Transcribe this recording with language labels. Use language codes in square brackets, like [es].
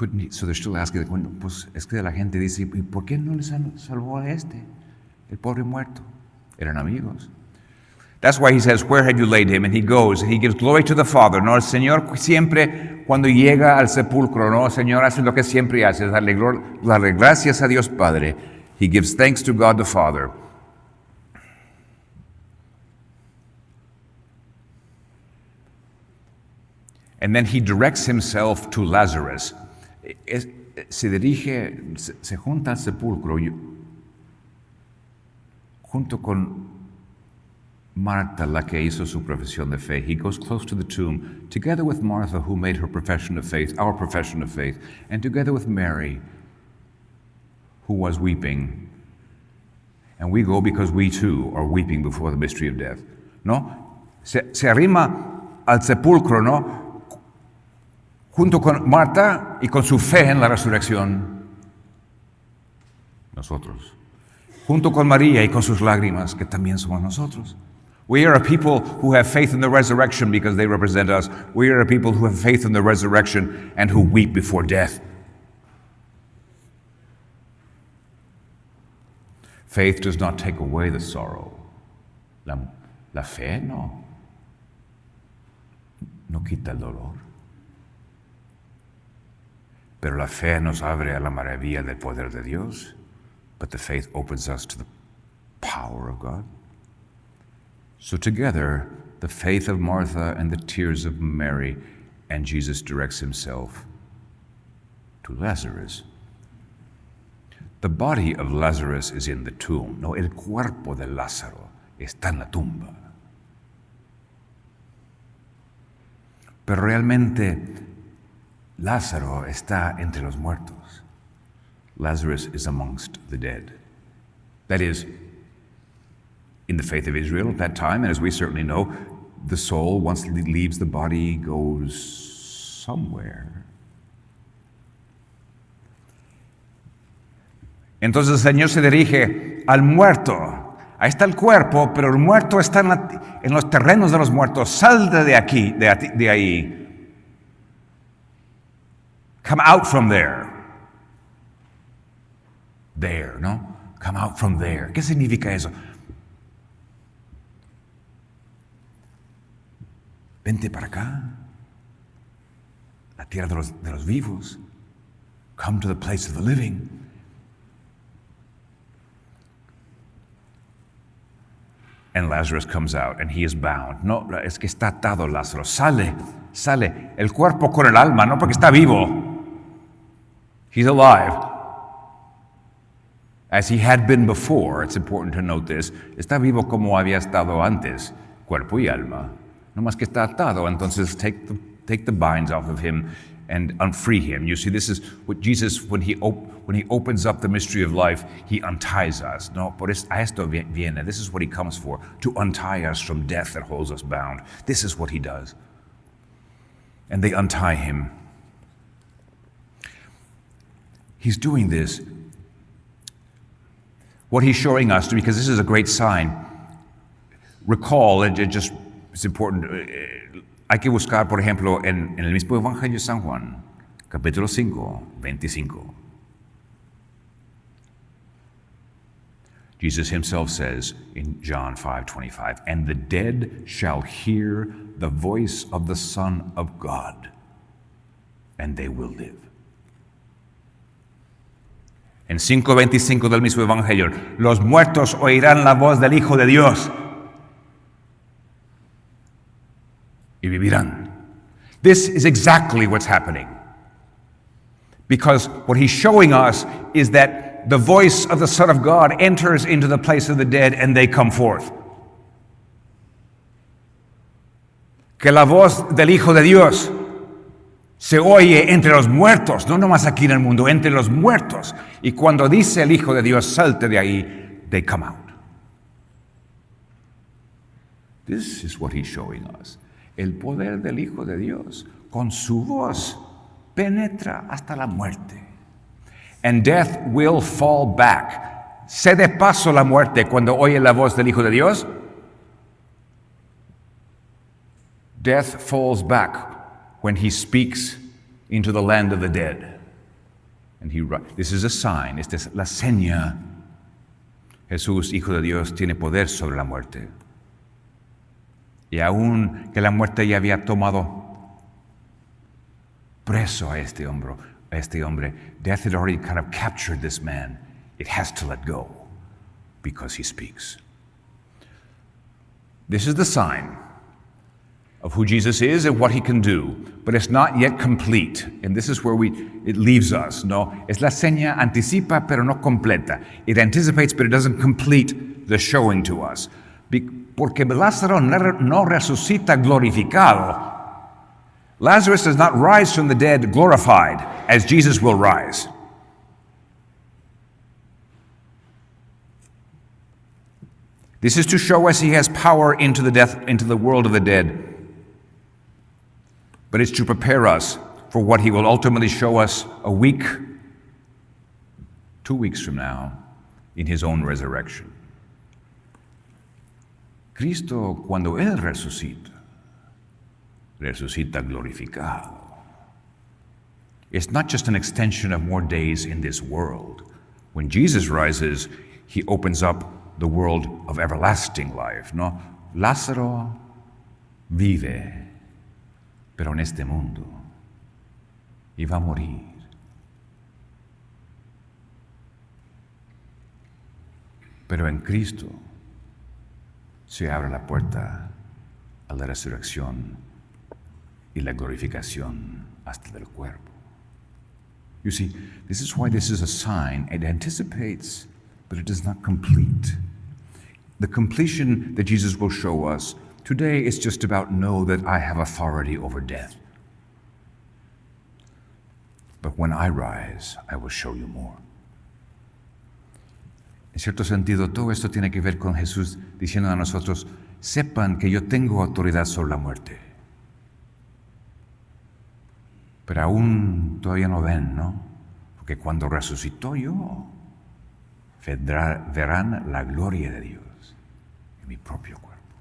[en] So they're still asking, [es] bueno, pues es que la gente dice, ¿y por qué no le salvó a el pobre muerto? Eran amigos. [en] That's why he says, where have you laid him? And he goes, and he gives glory to the Father. [es] No, el Señor siempre, cuando llega al sepulcro, no, el Señor hace lo que siempre hace, es darle gracias a Dios Padre. [en] He gives thanks to God the Father. And then he directs himself to Lazarus. [es] Se junta al sepulcro junto con Marta, la que hizo su profesión de fe. [en] He goes close to the tomb, together with Martha, who made her profession of faith, our profession of faith, and together with Mary, who was weeping. And we go because we too are weeping before the mystery of death. [es] ¿No? Se arrima al sepulcro, ¿no? Junto con Marta y con su fe en la resurrección. Nosotros. Junto con María y con sus lágrimas, que también somos nosotros. [en] We are a people who have faith in the resurrection because they represent us. We are a people who have faith in the resurrection and who weep before death. Faith does not take away the sorrow. [es] La fe no quita el dolor. Pero la fe nos abre a la maravilla del poder de Dios. [en] But the faith opens us to the power of God. So together, the faith of Martha and the tears of Mary, and Jesus directs himself to Lazarus. The body of Lazarus is in the tomb. [es] No, el cuerpo de Lázaro está en la tumba. Pero realmente, Lázaro está entre los muertos. [en] Lazarus is amongst the dead. That is, in the faith of Israel at that time, and as we certainly know, the soul, once it leaves the body, goes somewhere. [es] Entonces el Señor se dirige al muerto. Ahí está el cuerpo, pero el muerto está en los terrenos de los muertos. Salte de aquí, de ahí. [en] Come out from there. There, ¿no? Come out from there. [es] ¿Qué significa eso? Vente para acá. La tierra de los vivos. [en] Come to the place of the living. And Lazarus comes out, and he is bound. [es] No, es que está atado Lázaro. Sale el cuerpo con el alma, no porque está vivo. [en] He's alive, as he had been before. It's important to note this. [es] Está vivo como había estado antes, cuerpo y alma. No más que está atado, entonces [en] take the binds off of him and unfree him. You see, this is what Jesus, when he opens up the mystery of life, he unties us. [es] No, por esto viene. [en] This is what he comes for, to untie us from death that holds us bound. This is what he does. And they untie him. He's doing this. What he's showing us, because this is a great sign. Recall, it's important. [es] Hay que buscar, por ejemplo, en el mismo Evangelio de San Juan, capítulo 5, 25. [en] Jesus himself says in John 5:25, "And the dead shall hear the voice of the Son of God, and they will live." [es] En 5:25 del mismo Evangelio, los muertos oirán la voz del Hijo de Dios y vivirán. [en] This is exactly what's happening. Because what he's showing us is that the voice of the Son of God enters into the place of the dead and they come forth. [es] Que la voz del Hijo de Dios se oye entre los muertos, no nomás aquí en el mundo, entre los muertos. Y cuando dice el Hijo de Dios, salte de ahí, [en] they come out. This is what he's showing us. [es] El poder del Hijo de Dios, con su voz, penetra hasta la muerte. [en] And death will fall back. [es] Cede paso la muerte cuando oye la voz del Hijo de Dios. [en] Death falls back when he speaks into the land of the dead. And this is a sign, [es] esta es la seña. Jesús, Hijo de Dios, tiene poder sobre la muerte. Y aun que la muerte ya había tomado preso a este hombre, [en] death had already kind of captured this man. It has to let go because he speaks. This is the sign of who Jesus is and what he can do, but it's not yet complete. And this is where it leaves us. [es] No, es la seña, anticipa pero no completa. [en] It anticipates but it doesn't complete the showing to us. [es] Porque Lázaro no resucita glorificado. [en] Lazarus does not rise from the dead glorified, as Jesus will rise. This is to show us he has power into the world of the dead. But it's to prepare us for what he will ultimately show us 2 weeks from now, in his own resurrection. [es] Cristo, cuando él resucita glorificado. [en] It's not just an extension of more days in this world. When Jesus rises, he opens up the world of everlasting life. [es] No, Lázaro vive, pero en este mundo, y va a morir. Pero en Cristo se abre la puerta a la resurrección y la glorificación hasta del cuerpo. [en] You see, this is why this is a sign. It anticipates, but it does not complete. The completion that Jesus will show us today is just about know that I have authority over death. But when I rise, I will show you more. [es] En cierto sentido, todo esto tiene que ver con Jesús diciendo a nosotros, sepan que yo tengo autoridad sobre la muerte. Pero aún todavía no ven, ¿no? Porque cuando resucitó yo, verán la gloria de Dios en mi propio cuerpo.